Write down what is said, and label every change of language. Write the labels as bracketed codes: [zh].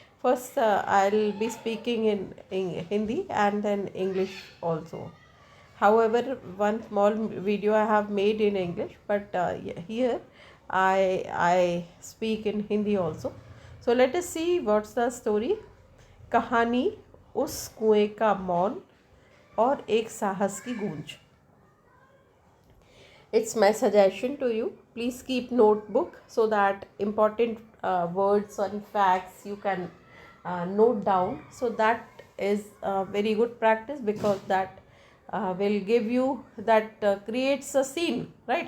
[en] First, I'll be speaking in Hindi and then English also. However, one small video I have made in English, but here I speak in Hindi also. So let us see what's the story. [hi] कहानी उस कुएं का मौन और एक साहस की गूंज. [en] It's my suggestion to you. Please keep notebook so that important words and facts you can note down. So that is a very good practice, because that will give you, that creates a scene, right?